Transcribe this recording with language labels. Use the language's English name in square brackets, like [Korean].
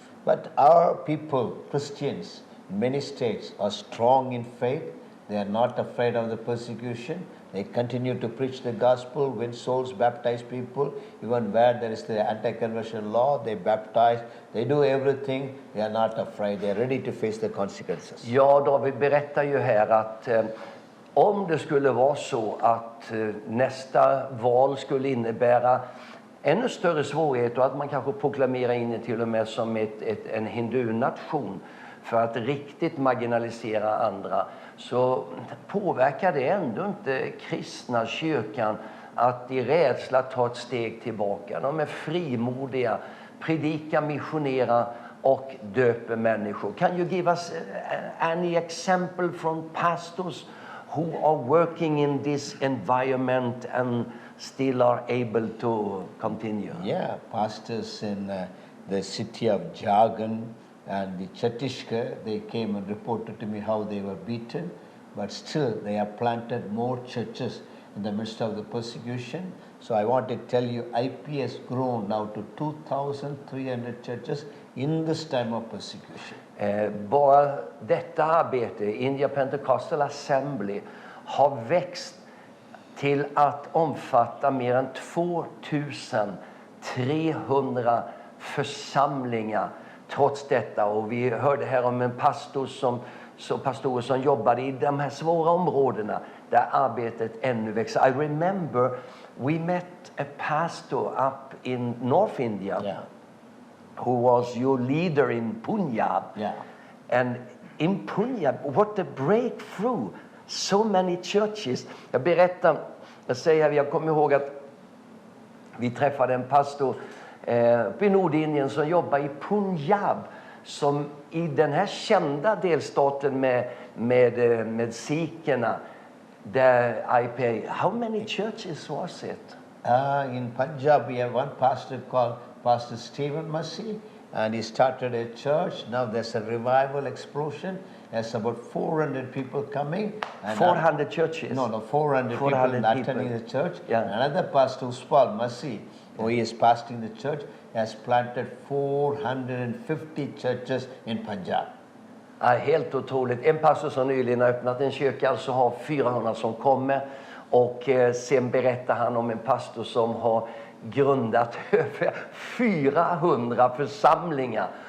[English] But our people, Christians, in many states are strong in faith. They are not afraid of the persecution. They continue to preach the gospel, win souls, baptize people. Even where there is the anti-conversion law, they baptize. They do everything. They are not afraid. They are ready to face the consequences. [Swedish] Ja, David berättar ju här att om det skulle vara så att nästa val skulle innebära ännu större svårigheter, och att man kanske proklamerar in till och med som en hindunation för att riktigt marginalisera andra, så påverkar det ändå inte kristna kyrkan att i rädsla ta ett steg tillbaka. De är frimodiga, predikar, missionera och döper människor. [English] Can you give us any example from pastors who are working in this environment and still are able to continue? Yeah, pastors in the city of Jharkhand and the Chhattisgarh, they came and reported to me how they were beaten, but still they have planted more churches in the midst of the persecution. So I want to tell you, IP has grown now to 2,300 churches in this time of persecution. [Swedish] Bara detta arbete, India Pentecostal Assembly, har växt till att omfatta mer än 2,300 församlingar trots detta. Och vi hörde här om en pastorer som jobbade i de här svåra områdena där arbetet ännu växer. [English] I remember we met a pastor up in North India, Yeah. who was your leader in Punjab. Yeah. And in Punjab, what a breakthrough! So many churches. [Swedish] Jag kommer ihåg att vi träffade en pastor i Nordindien som jobbar i Punjab, som i den här kända delstaten med sikherna, där IP. [English] How many churches was it? In Punjab, we have one pastor called Pastor Stephen Massey, and he started a church. Now there's a revival explosion. There's about 400 people coming. And 400 churches? No, 400 people attending the church. Yeah. Another pastor, Uspal Massey, who is pastoring the church, has planted 450 churches in Punjab. [Swedish] Helt otroligt. En pastor som nyligen har öppnat en kyrka, alltså har 400 som kommer. Och sen berättar han om en pastor som har grundat över 400 församlingar.